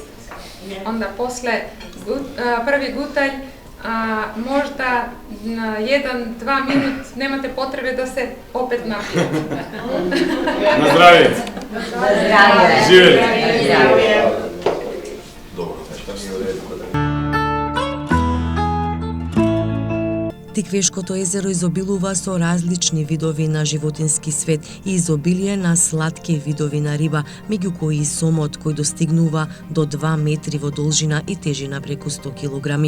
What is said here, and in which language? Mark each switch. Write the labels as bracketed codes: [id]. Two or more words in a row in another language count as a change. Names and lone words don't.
[sr] Onda posle prvi gutalj možda 1-2 minut nemate potrebe da se opet napijete. [mk] На здравје! Живјели! [sr] Dobro, [mk] Тиквешкото езеро изобилува со различни видови на животински свет и изобилие на сладки видови на риба, меѓу кои и сомот кој достигнува до 2 метри во должина и тежина преку 100 килограми.